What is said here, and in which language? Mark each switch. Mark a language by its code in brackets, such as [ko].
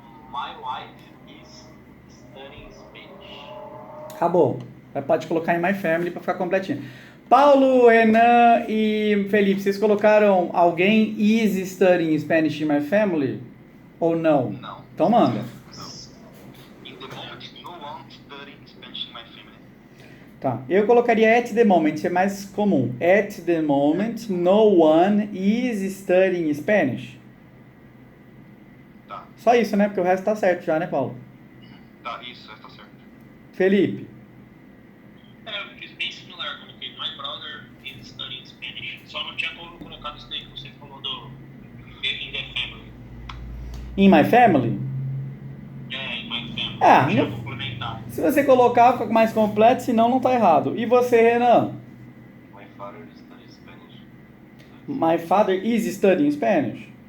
[en] My wife is studying Spanish. [pt] Acabou. Pode colocar em [en] my family [pt] para ficar completinho. Paulo, Renan e Felipe, vocês colocaram alguém [en] is studying Spanish in my family? [pt] Ou não? Não. Então manda. [en] In the moment, no one studying Spanish in my family. [pt] Tá. Eu colocaria [en] at the moment, [pt] é mais comum. [en] At the moment, no one is studying Spanish. [pt] Tá. Só isso, né? Porque o resto tá certo já, né, Paulo? Tá, isso, tá certo. Felipe. Eu fiz bem similar. [en] Coloquei my brother is studying Spanish. [pt] Só não tinha colocado isso daí que você falou do [en] in the family. In my family? In my family. Ah, [pt] Deixa eu não- complementar. Se você colocar, fica mais completo, senão não tá errado. E você, Renan? [en] My father studies Spanish. My father is studying Spanish.